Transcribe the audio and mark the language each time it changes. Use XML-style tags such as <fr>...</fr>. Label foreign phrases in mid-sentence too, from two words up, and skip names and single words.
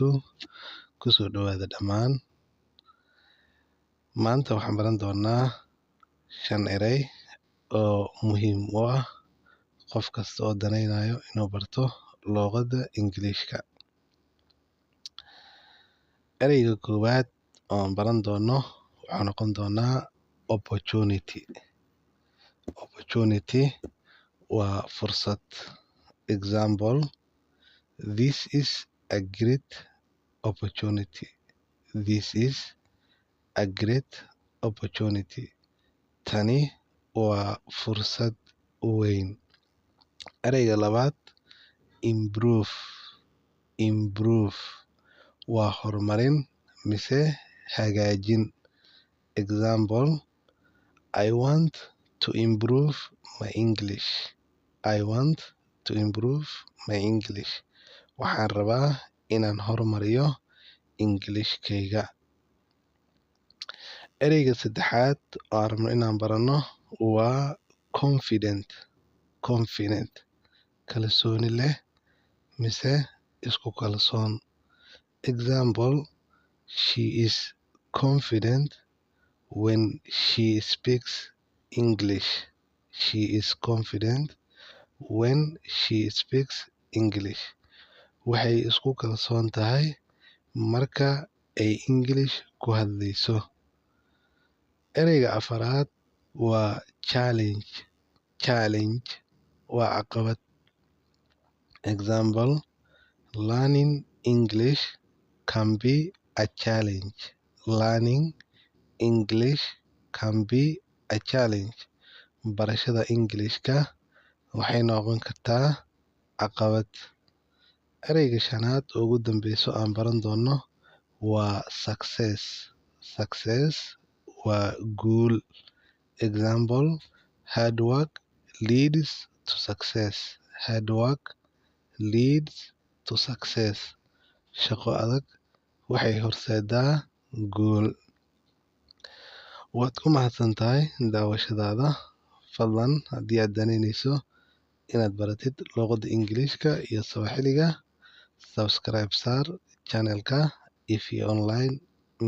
<so>Kusoo dhawaada dhammaan. Maanta waxaan baran doonaa 5 eray oo muhiim u ah qof kasta oo danaynayo inuu barto luqadda Ingiriiska. Erayga koowaad oo aan baran doono wuxuu noqon doonaa opportunity. Opportunity waa fursad.</so> <en>Example: This is a great opportunity. This is a great opportunity.</en> <so>Tani waa fursad weyn. Erayga labaad improve. Improve waa horumarin mise hagaajin.</so> <en>Example: I want to improve my English. I want to improve my English.</en> <so>Waxaan rabaa inaan horumariyo Englishkayga. Erayga saddexaad oo aan rabno inaan barano waa confident. Confident kalsooni leh mise isku kalsoon.</so> <en>Example: She is confident when she speaks English. She is confident when she speaks English.</en> <so>Waxay isku kalsoon tahay marka ay English ku hadlayso. Erayga afaraad waa challenge. Challenge waa caqabad.</so> <en>Example: Learning English can be a challenge. Learning English can be a challenge.</en> <so>Barashada Englishka waxay noqon kartaa caqabad. Erayga shanaad oo ugu dambeyso aan baran doono waa success. Success waa guul.</so> <en>Example: Hard work leads to success. Hard work leads to success.</en> <so>Shaqo adag waxay horseedaa guul. Waad ku mahadsantahay daawashadaada. Fadlan haddii aad danaynayso inaad baratid luqadda Ingiriiska iyo Soomaaliga, subscribe saar channelka Ify Online.</so>